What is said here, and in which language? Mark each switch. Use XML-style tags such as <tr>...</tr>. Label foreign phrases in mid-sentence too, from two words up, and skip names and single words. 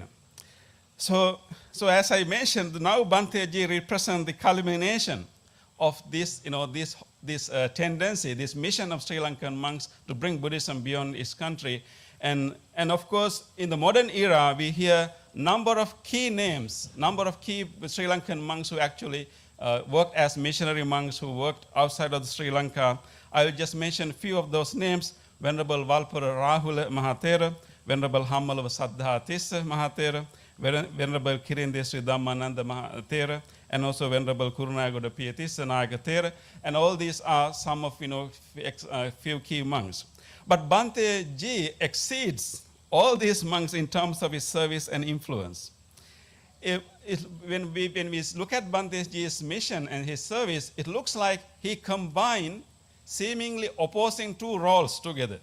<en>So as I mentioned, now Bhante Ji represents the culmination of this, this tendency, this mission of Sri Lankan monks to bring Buddhism beyond its country. And of course, in the modern era, we hear number of key names, number of key Sri Lankan monks who actually worked as missionary monks, who worked outside of Sri Lanka. I will just mention a few of those names: Venerable Valpura Rahula Mahathera, Venerable Hammalava Saddha Tissa Mahathera, Venerable Kirindesri Dhammananda Mahathera, and also Venerable Kurunagoda Piyatissa Nayaka Thera. And all these are some of, few key monks. But Bhante Ji exceeds all these monks in terms of his service and influence. When we look at Bhante Ji's mission and his service, it looks like he combined seemingly opposing two roles together.</en>